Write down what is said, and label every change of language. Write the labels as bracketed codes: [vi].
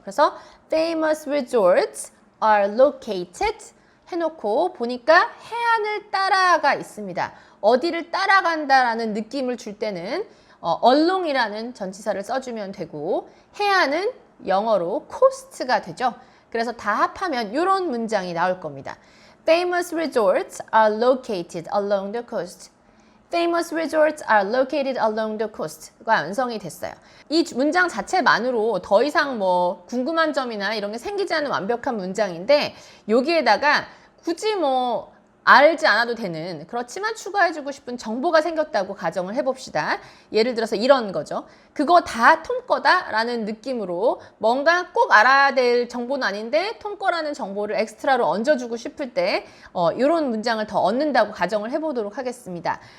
[ko] 그래서 famous resorts are located 해놓고 보니까 해안을 따라가 있습니다. 어디를 따라간다라는 느낌을 줄 때는 along이라는 전치사를 써주면 되고 해안은 영어로 coast가 되죠. 그래서 다 합하면 이런 문장이 나올 겁니다. [en] Famous resorts are located along the coast. Famous resorts are located along the coast가 [ko] 완성이 됐어요. 이 문장 자체만으로 더 이상 뭐 궁금한 점이나 이런 게 생기지 않는 완벽한 문장인데 여기에다가 굳이 뭐 알지 않아도 되는 그렇지만 추가해주고 싶은 정보가 생겼다고 가정을 해봅시다. 예를 들어서 이런 거죠. 그거 다 톰 거다라는 느낌으로 뭔가 꼭 알아야 될 정보는 아닌데 톰 거라는 정보를 엑스트라로 얹어주고 싶을 때 이런 문장을 더 얻는다고 가정을 해보도록 하겠습니다.